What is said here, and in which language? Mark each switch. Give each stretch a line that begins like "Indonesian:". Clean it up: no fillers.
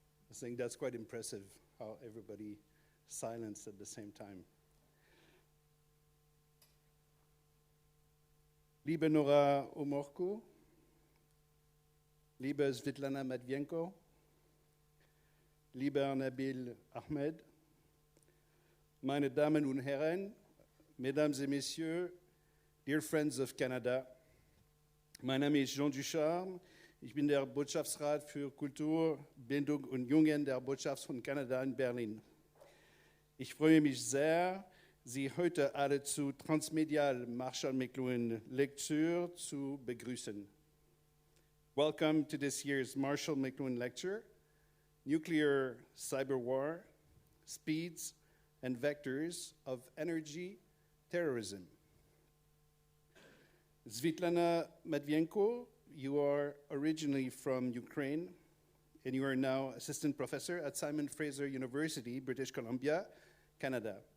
English: I think that's quite impressive how everybody silenced at the same time.
German: Liebe Nora Omorku, liebe Svitlana Matviyenko, lieber Nabil Ahmed, meine Damen und Herren,
French: Mesdames et Messieurs,
English: dear friends of Canada,
German: mein Name ist Jean Ducharme, ich bin der Botschaftsrat für Kultur, Bildung und Jugend der Botschaft von Kanada in Berlin. Ich freue mich sehr, Sie heute alle zu transmediale Marshall McLuhan Lecture zu begrüßen.
English: Welcome to this year's Marshall McLuhan Lecture, Nuclear Cyberwar, Speeds and Vectors of Energy Terrorism. Svitlana Matviyenko, you are originally from Ukraine, and you are now assistant professor at Simon Fraser University, British Columbia, Canada.